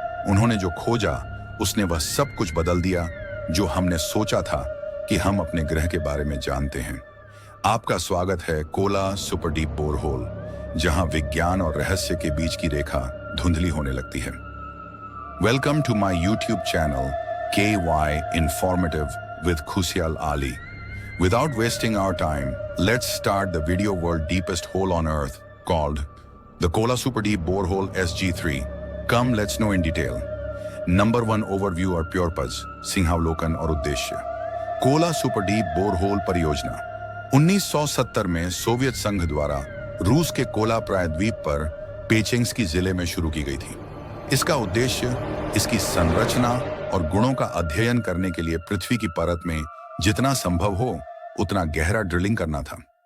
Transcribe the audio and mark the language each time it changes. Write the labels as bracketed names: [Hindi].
[Hindi] उन्होंने जो खोजा उसने वह सब कुछ बदल दिया जो हमने सोचा था कि हम अपने ग्रह के बारे में जानते हैं। आपका स्वागत है कोला सुपर डीप बोरहोल, जहां विज्ञान और रहस्य के बीच की रेखा धुंधली होने लगती है। [English] Welcome to my YouTube channel KY Informative with Khusyal Ali. Without wasting our time, let's start the video world deepest hole on Earth called the Kola Super Deep Borehole SG3. Come, let's know in detail. Number 1 overview [Hindi] और प्योरपज, सिंहावलोकन और उद्देश्य। Kola super deep borehole परियोजना 1970 में Soviet संघ द्वारा रूस के Cola प्रायद्वीप पर पेचेंस्की जिले में शुरू की गई थी। इसका उद्देश्य इसकी संरचना और गुणों का अध्ययन करने के लिए पृथ्वी की परत में जितना संभव हो उतना गहरा ड्रिलिंग करना था।